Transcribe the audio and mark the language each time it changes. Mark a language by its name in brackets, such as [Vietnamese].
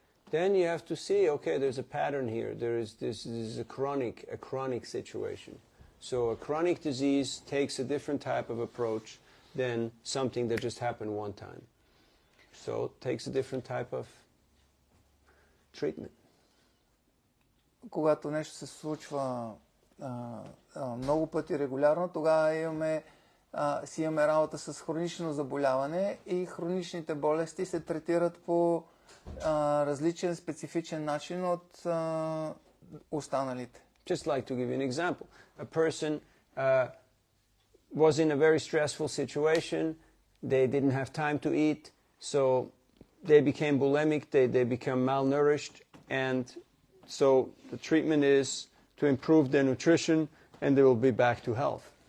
[English] Then you have to see, okay, there's a pattern here. This is a chronic situation. So a chronic disease takes a different type of approach than something that just happened one time. So it takes a different type of treatment. [Bulgarian] Когато нещо се случва много пъти регулярно, тогава си имаме работа с хронично заболяване и хроничните болести се третират по различен, специфичен начин от останалите. [English] Just like to give you an example. A person was in a very stressful situation. They didn't have time to eat, so they became bulimic, they become malnourished, and so the treatment is to improve their nutrition and they will be back to health.